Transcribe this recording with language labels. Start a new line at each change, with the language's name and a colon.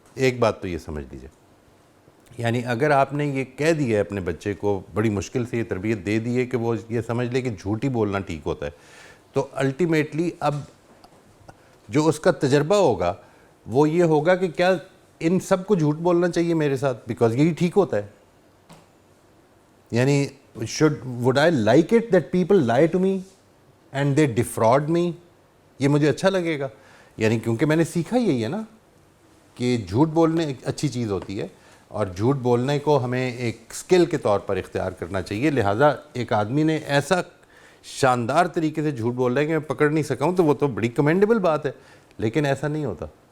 Urdu: ایک بات تو یہ سمجھ لیجیے, یعنی اگر آپ نے یہ کہہ دیا ہے اپنے بچے کو, بڑی مشکل سے یہ تربیت دے دی ہے کہ وہ یہ سمجھ لے کہ جھوٹ ہی بولنا ٹھیک ہوتا ہے, تو الٹیمیٹلی اب جو اس کا تجربہ ہوگا وہ یہ ہوگا کہ کیا ان سب کو جھوٹ بولنا چاہیے میرے ساتھ بیکاز یہی ٹھیک ہوتا ہے.
English: یعنی would I like it that people lie to me and they defraud me,
Urdu: یہ مجھے اچھا لگے گا. یعنی کیونکہ میں نے سیکھا یہی ہے نا کہ جھوٹ بولنے ایک اچھی چیز ہوتی ہے, اور جھوٹ بولنے کو ہمیں ایک سکل کے طور پر اختیار کرنا چاہیے. لہٰذا ایک آدمی نے ایسا شاندار طریقے سے جھوٹ بول رہا ہے کہ میں پکڑ نہیں سکا ہوں, تو وہ تو بڑی کمینڈیبل بات ہے, لیکن ایسا نہیں ہوتا.